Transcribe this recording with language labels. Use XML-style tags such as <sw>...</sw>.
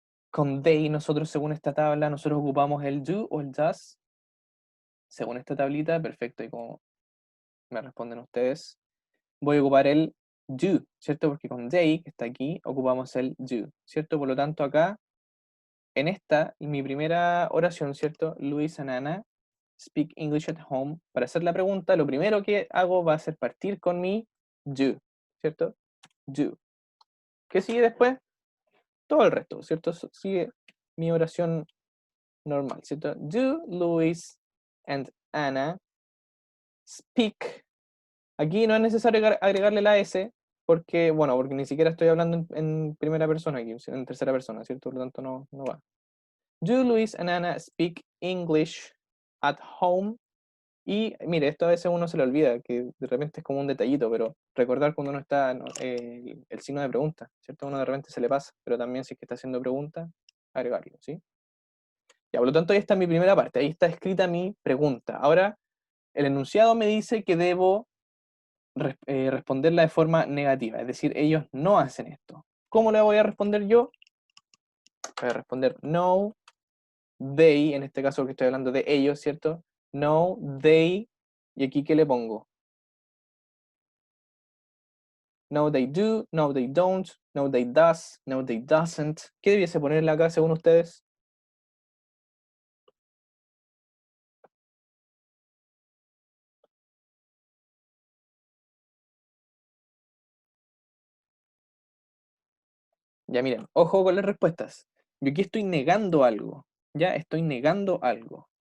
<es>Con they, nosotros según esta tabla, nosotros ocupamos el do o el does. Según esta tablita, perfecto. Y como me responden ustedes, voy a ocupar el do, ¿cierto? Porque con they, que está aquí, ocupamos el do, ¿cierto? Por lo tanto, acá, en esta, mi primera oración, ¿cierto?</es> <en>Luis and Anna speak English at home.</en> <es>Para hacer la pregunta, lo primero que hago va a ser partir con mi do, ¿cierto? Do. ¿Qué sigue después? Todo el resto, ¿cierto? Sigue mi oración normal, ¿cierto?</es> <en>Do Luis and Anna speak.</en> <es>Aquí no es necesario agregarle la S, porque, bueno, porque ni siquiera estoy hablando en primera persona aquí, en tercera persona, ¿cierto? Por lo tanto, no va.</es> <en>Do Luis and Anna speak English at home?</en> <es>Y mire, esto a veces uno se le olvida, que de repente es como un detallito, pero recordar cuando uno está, no, el signo de pregunta, ¿cierto? Uno de repente se le pasa, pero también si es que está haciendo pregunta, agregarlo, ¿sí? Ya, por lo tanto, ahí está mi primera parte, ahí está escrita mi pregunta. Ahora, el enunciado me dice que debo responderla de forma negativa, es decir, ellos no hacen esto. ¿Cómo le voy a responder yo? Voy a responder</es> <en>no, they,</en> <es>en este caso que estoy hablando de ellos, ¿cierto?</es> <en>No, they,</en> <es>y aquí ¿qué le pongo?</es> <en>No, they do, no, they don't, no, they does, no, they doesn't.</en> <es>¿Qué debiese ponerle acá según ustedes? Ya miren, ojo con las respuestas. Yo aquí estoy negando algo, ya estoy negando algo.</es>